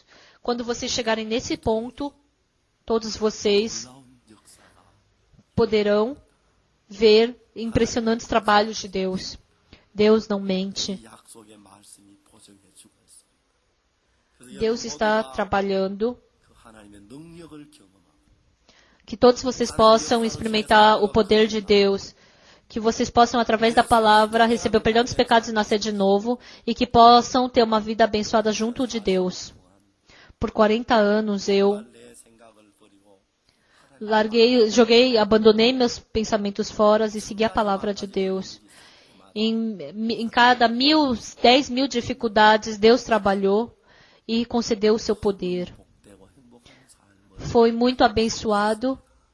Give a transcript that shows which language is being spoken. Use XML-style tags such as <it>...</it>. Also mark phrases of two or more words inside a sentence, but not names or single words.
<pt>Quando vocês chegarem nesse ponto, todos vocês</pt> <ko>놀라운 역사가</ko> <pt>poderão ver impressionantes trabalhos de Deus. Deus não mente.</pt> <ko>이 약속의 말씀이 보증해 주고 있습니다. 그래서</ko> <pt>Deus</pt> <ko>여러분</ko> <pt>está</pt> <ko>모두가</ko> <pt>trabalhando.</pt> <ko>그 하나님의 능력을 경험하고</ko> <pt>Que todos vocês possam experimentar o poder de Deus. Que vocês possam, através da palavra, receber o perdão dos pecados e nascer de novo. E que possam ter uma vida abençoada junto de Deus. Por 40 anos eu</pt> <ko>내 생각을 버리고</ko> <pt>abandonei meus pensamentos fora e segui a palavra de Deus. Em cada 10.000 dificuldades, Deus trabalhou e concedeu o seu poder.</pt> <ko>복되고 행복한 삶을</ko> <pt>Foi muito abençoado</pt>